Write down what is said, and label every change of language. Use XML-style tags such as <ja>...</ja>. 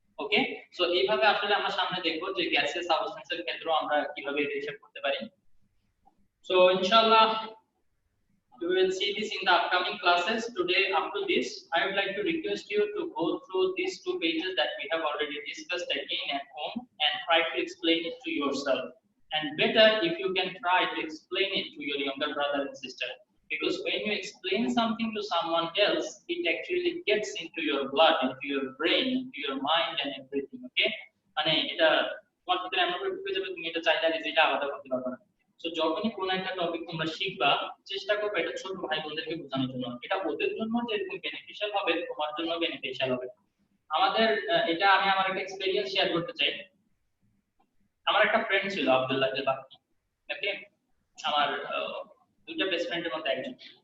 <bn>ওকে, so এইভাবে আসলে আমরা সামনে দেখব যে গ্যাসের সাবস্টেন্সের ক্ষেত্রে আমরা কিভাবে এটা হিসাব করতে পারি।</bn> <en>So ইনশাআল্লাহ we will see this in the upcoming classes. Today up to this I would like to request you to go through these 2 pages that we have already discussed again at home and try to explain it to yourself, and better if you can try to explain it to your younger brother and sister, because when you explain something to someone else it actually gets into your blood, into your brain, into your mind and everything.</en> <bn>Okay, মানে এটা তোমার ভিতরে এমন করে ঢুকে যাবে তুমি এটা চাইলে রেজাল্ট আলাদা করতে পারবে না। সো যখনই কোন একটা টপিক তোমরা শিখবা চেষ্টা করবে এটা ছোট ভাই বোনদেরকে বোঝানোর জন্য। এটা ওদের জন্য যেরকম বেনিফিশিয়াল হবে তোমার জন্য বেনিফিশিয়াল হবে। আমাদের এটা আমি আমার একটা এক্সপেরিয়েন্স শেয়ার করতে চাই। আমার একটা ফ্রেন্ড ছিল আব্দুল্লাহ যে বাকি, ওকে, আমার দুইটা বেস্ট ফ্রেন্ডের মধ্যে একজন।</bn>